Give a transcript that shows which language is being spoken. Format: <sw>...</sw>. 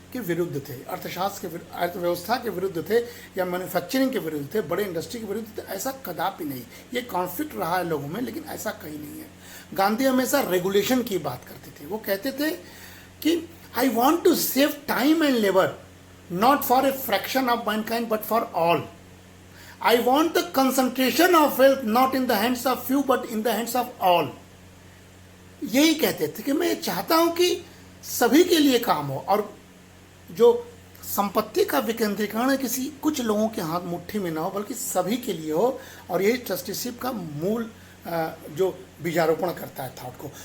<hi>के विरुद्ध थे, अर्थशास्त्र के अर्थव्यवस्था के विरुद्ध थे, या मैन्युफैक्चरिंग के विरुद्ध थे, बड़े इंडस्ट्री के विरुद्ध थे। ऐसा कदापि नहीं। ये कॉन्फ्लिक्ट रहा है लोगों में, लेकिन ऐसा कहीं नहीं है। गांधी हमेशा रेगुलेशन की बात करते थे। वो कहते थे कि</hi> <en>I want to save time and labour, not for a fraction of mankind but for all. I want the concentration of wealth not in the hands of few but in the hands of all।</en> <hi>यही कहते थे कि मैं चाहता हूं कि सभी के लिए काम हो, और जो संपत्ति का विकेंद्रीकरण है किसी कुछ लोगों के हाथ मुट्ठी में ना हो, बल्कि सभी के लिए हो। और यही ट्रस्टीशिप का मूल जो बीजारोपण करता है थॉट को।</hi>